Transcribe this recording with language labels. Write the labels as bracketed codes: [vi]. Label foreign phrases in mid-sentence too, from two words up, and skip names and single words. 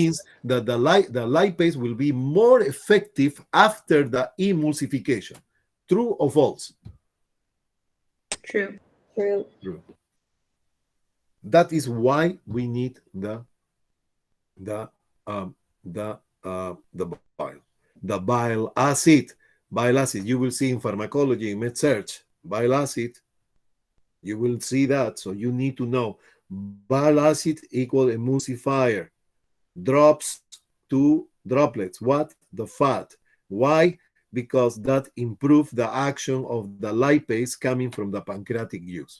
[en] means that the lipase will be more effective after the emulsification. True or false? True. True. True. That is why we need the bile. The bile acid. Bile acid. You will see in pharmacology, in MedSearch, bile acid. You will see that. So you need to know bile acid equal emulsifier. Drops to droplets. What? The fat. Why? Because that improves the action of the lipase coming from the pancreatic juice.